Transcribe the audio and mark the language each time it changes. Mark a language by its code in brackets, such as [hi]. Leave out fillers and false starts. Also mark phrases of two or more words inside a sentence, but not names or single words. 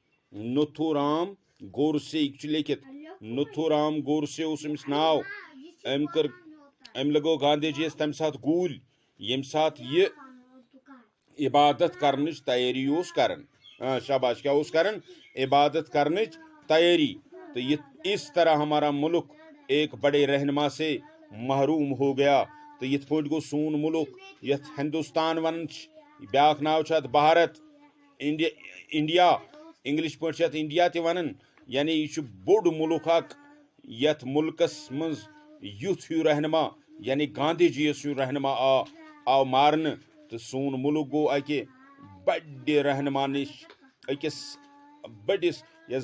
[ks] یہِ چھُ لیکھِتھ نتھورام گورسے اوس أمِس ناو أمۍ لگٲو گاندھی جی یس تمہِ ساتہٕ گوٗلۍ ییٚمہِ ساتہٕ یہِ عبادت کرنٕچ تیٲری اوس کران شاباش کیٛاہ اوس کران عبادت کرنٕچ تیٲری تہٕ یہِ [ur] اس طرح ہمارا ملک ایک بڑے رہنما سے محروم ہو گیا [ks] تہٕ یِتھ پٲٹھۍ گوٚو سون مُلک یتھ ہندوستان ونان چھِ بیاکھ ناو چھُ اتھ بھارت انڈیا انگلش پٲٹھۍ چھِ اتھ انڈیا تہِ ونان یعنی یہِ چھُ بوٚڑ مُلک اکھ یتھ مُلکس منٛز یُتھ ہیوٗ رہنما یعنی گاندھی جی یس ہیوٗ رہنما آو مارنہٕ تہٕ سون مُلک گوٚو اکہِ بڑِ رہنما نِش أکِس بٔڑِس یۄس